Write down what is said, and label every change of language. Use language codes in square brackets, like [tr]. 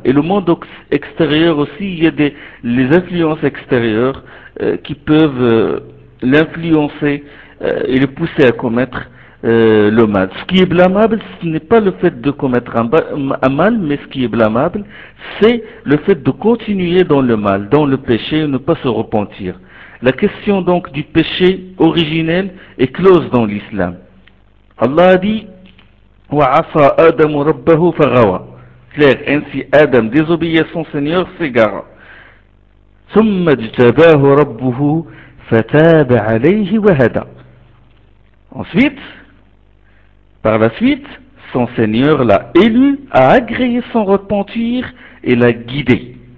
[fr] Et le monde extérieur aussi, il y a les influences extérieures qui peuvent l'influencer et le pousser à commettre le mal. Ce qui est blâmable, ce n'est pas le fait de commettre un mal, mais ce qui est blâmable, c'est le fait de continuer dans le mal, dans le péché, et ne pas se repentir. La question donc du péché originel est close dans l'islam. Allah a dit [ar] وَعَصَى آدَمُ رَبَّهُ فَغَوَى. [fr] Claire, ainsi Adam désobéit son Seigneur, s'égara. [ar] ثُمَّ اجْتَبَاهُ رَبُّهُ فَتَابَ عَلَيْهِ وَهَدَى. [fr] Ensuite, par la suite, son Seigneur l'a élu, a agréé son repentir et l'a guidé.